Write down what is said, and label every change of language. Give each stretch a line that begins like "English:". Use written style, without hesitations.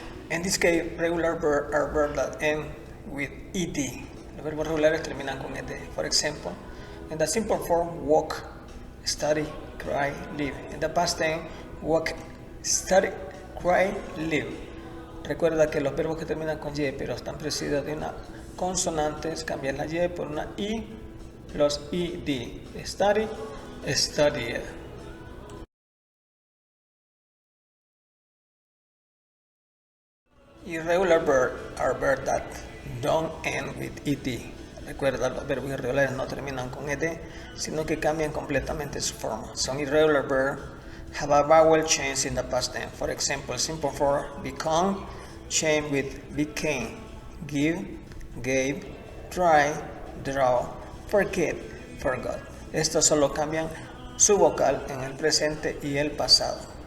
English: In this case, regular verbs are verbs that end with ed.
Spanish: Los verbos regulares terminan con ed.
English: For example, in the simple form, walk, study, cry, live. In the past tense, walk, study, cry, live.
Spanish: Recuerda que los verbos que terminan con y pero están precedidos de una consonante, cambian la y por una i, los id.
English: Study, studied. Irregular verbs are verbs that don't end with ed.
Spanish: Recuerda, los verbos irregulares no terminan con ed, sino que cambian completamente su forma.
English: Some irregular verbs have a vowel change in the past tense. For example, simple form become, change with became, give, gave, try, draw, forget, forgot.
Spanish: Estos solo cambian su vocal en el presente y el pasado.